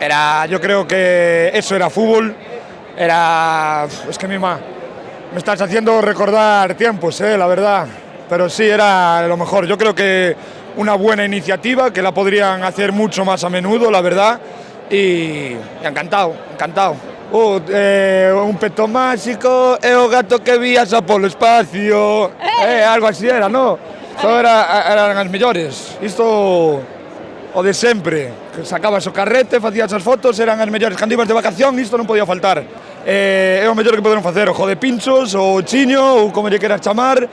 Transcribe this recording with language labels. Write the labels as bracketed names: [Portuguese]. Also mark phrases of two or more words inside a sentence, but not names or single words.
[Spanish] Yo creo que eso era fútbol Es que me estás haciendo recordar tiempos, la verdad. Pero sí, era lo mejor. Yo creo que una buena iniciativa, que la podrían hacer mucho más a menudo, la verdad. Y encantado. [Galician] Un peto máxico é o gato que viaxa polo espacio. Algo así era, ¿no? Eran as mellores. Isto o de sempre. Que sacabas o carrete, facías as fotos, eran as mellores. Cando ibas de vacación, isto non podía faltar. É o mellor que poderon facer, o Jode Pinchos, o Chiño, ou como lle queras chamar.